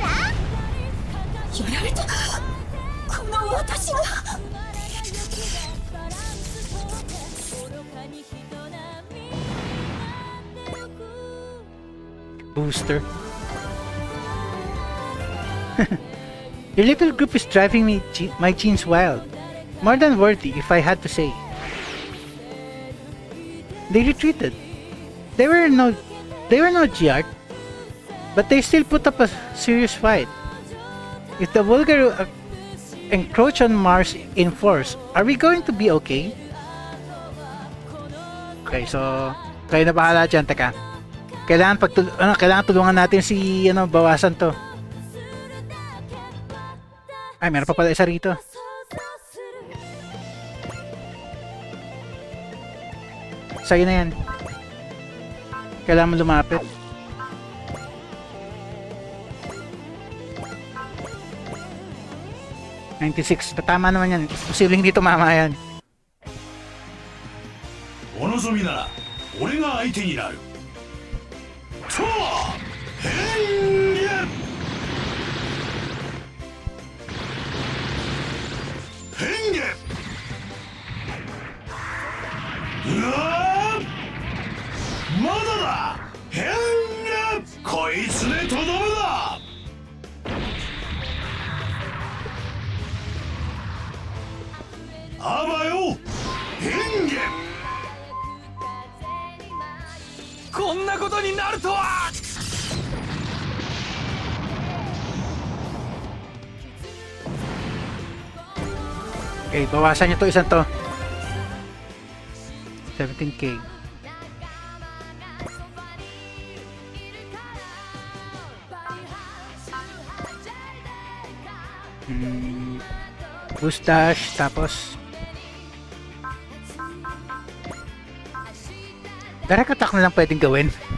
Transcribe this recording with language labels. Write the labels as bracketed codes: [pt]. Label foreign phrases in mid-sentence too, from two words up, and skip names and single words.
[ja] やられた。この私が。 [en] Booster. Your little group is driving my genes wild. More than worthy, if I had to say. They retreated. They were no Giart, but they still put up a serious fight. If the Vulgar encroach on Mars in force, are we going to be okay? [tl] Okay, so kayo na bahala dyan. Teka, kailangan tulungan natin si bawasan to. Ay, meron pa pala isa rito. Sa'yo na yan. Kailangan mo lumapit. $96. Tama naman yan. Posibleng hindi tumama yan. [ja] お望みなら俺が相手になる。と変化変化うわーまだだ変化こいつでとどめだ。あばよ変化こんなことになるとは。 [tl] Okay, bawasan nyo to isang to. 17k. [en] Boost dash, [tl] tapos [en] direct attack [tl] na lang pwedeng gawin.